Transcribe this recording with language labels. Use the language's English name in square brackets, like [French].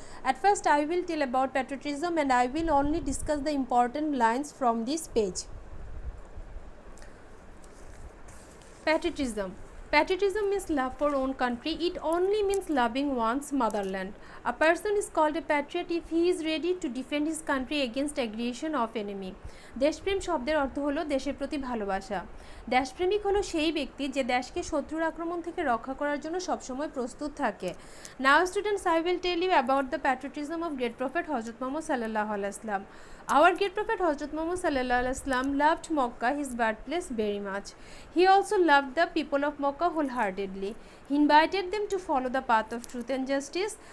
[English] At first I will tell about patriotism and I will only discuss the important lines from this page. Patriotism. Patriotism means love for own country. It only means loving one's motherland. A person is called a patriot if he is ready to defend his country against aggression of enemy. [Bangla] দেশপ্রেম শব্দের অর্থ হলো দেশের প্রতি ভালোবাসা। দেশপ্রেমিক হলো সেই ব্যক্তি যে দেশকে শত্রুর আক্রমণ থেকে রক্ষা করার জন্য সবসময় প্রস্তুত থাকে। [English] Now students, I will tell you about the patriotism of great prophet Hazrat Muhammad sallallahu alaihi wasallam. Our great prophet Hazrat Muhammad sallallahu alaihi wasallam loved Makkah, his birthplace, very much. He also loved the people of Makkah wholeheartedly. He invited them to follow the path of truth and justice.